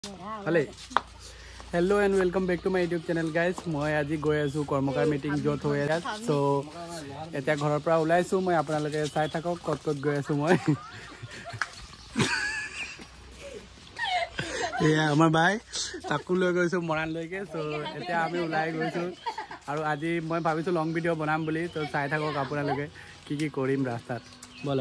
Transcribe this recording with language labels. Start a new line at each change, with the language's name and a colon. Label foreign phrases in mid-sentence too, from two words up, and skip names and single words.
English: Hello. Hello and welcome back to my YouTube channel guys.
Assamese: মই আজি গৈ আছো কৰ্মকাৰ মিটিং যত হৈ আছে সো এতিয়া ঘৰৰ পৰা ওলাইছো মই আপোনালোকে চাই থাকক কত গৈ আছো মই এয়া আমাৰ ভাই তাকু লৈ গৈছো মৰাণ লৈকে সো এতিয়া আমি ওলাই গৈছো আৰু আজি মই ভাবিছো
English: long video
Assamese: বনাম বুলি তো চাই থাকক আপোনালোকে কি কৰিম ৰাস্তাত बोलक